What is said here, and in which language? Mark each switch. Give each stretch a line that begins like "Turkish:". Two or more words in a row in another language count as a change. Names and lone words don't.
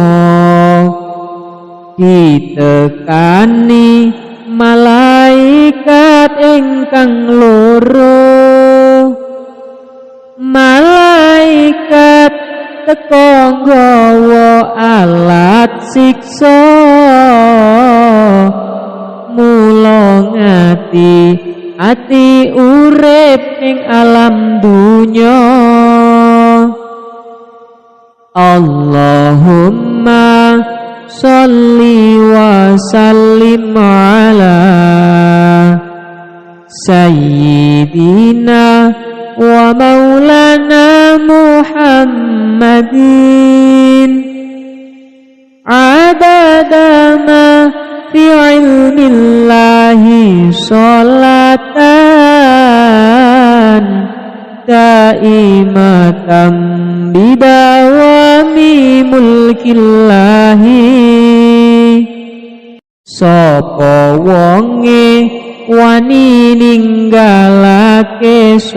Javanese: ditekani malaikat ingkang loro, malaikat teka nggawa alat siksa, mula ati urip ing alam dunya.
Arabic: اللهم صل وسلم على سيدنا ومولانا محمد عدد ما في علم الله صلاة دائمة بدوام ملك الله.
Javanese: Sapa wonge wani ninggalake